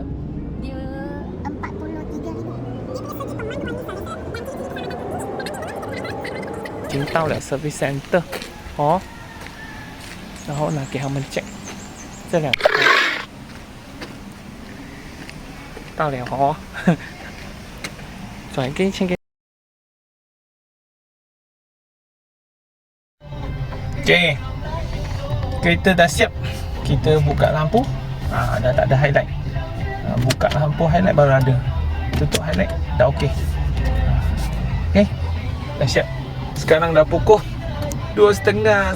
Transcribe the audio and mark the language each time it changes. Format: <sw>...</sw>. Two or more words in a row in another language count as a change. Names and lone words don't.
<ms>dia 43,000.</ms> <zh>已經到了</zh> <en>service center</en> <zh>然后呢给他们check这辆车到了转给先给</zh> <ms>Okay, kereta dah siap. Kita buka lampu, dah tak ada highlight. Buka lampu highlight baru ada. Tutup highlight dah okey. Okay, dah siap. Sekarang dah pukul 2.30.</ms>